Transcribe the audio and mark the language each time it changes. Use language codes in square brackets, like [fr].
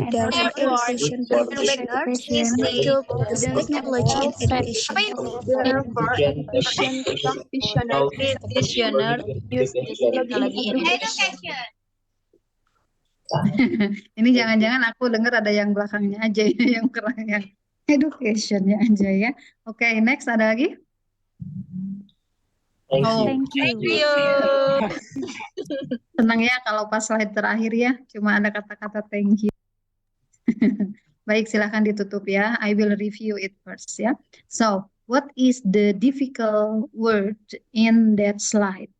[en] Therefore, education practitioners need to use technology in education. Therefore, education practitioners use technology in education. [id] Ini jangan-jangan aku dengar ada yang belakangnya aja ya, yang kurang yang education-nya aja ya. Oke, next ada lagi? [en] Thank you. [id] Senang ya kalau pas slide terakhir ya, cuma ada kata-kata [en] thank you. [id] Baik, silahkan ditutup ya. [en] I will review it first ya. So, what is the difficult word in that slide?